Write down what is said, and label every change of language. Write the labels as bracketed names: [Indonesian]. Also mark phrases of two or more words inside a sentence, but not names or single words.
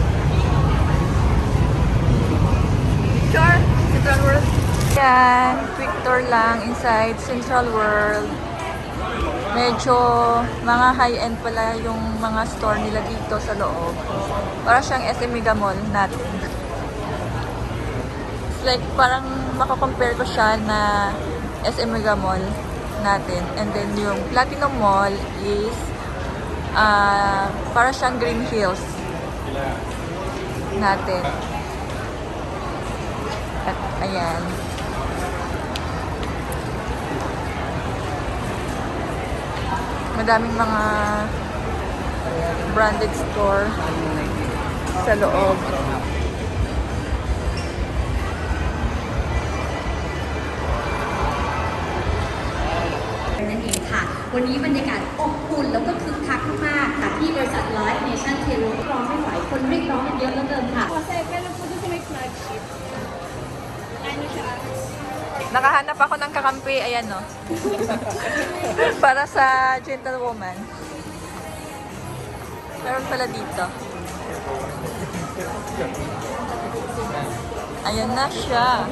[English] Sure. Central World. [Filipino] Yan. [English] Quick tour lang inside Central World. [Filipino] Medyo mga high-end pala yung mga store nila dito sa loob. Para siyang SM Mega Mall natin. [English] It's like [Filipino] parang makakompare ko siya na SM Mega Mall natin. [English] And then [Filipino] yung Platinum Mall is para siyang Green Hills natin. At ayan. Madaming mga [English] branded store [Filipino] sa loob. [Thai] นั่นเองค่ะ วันนี้บรรยากาศอบอุ่นแล้วก็คึกคักมากๆค่ะที่บริษัท Live Nation t e l ร้องไม่ไหวคนเรียกร้องกันเยอะเหลือเกินค่ะ [Filipino] Nakahanap ako ng kakampi, ayan no. Para sa gentlewoman. Meron pala dito. Ayan na siya.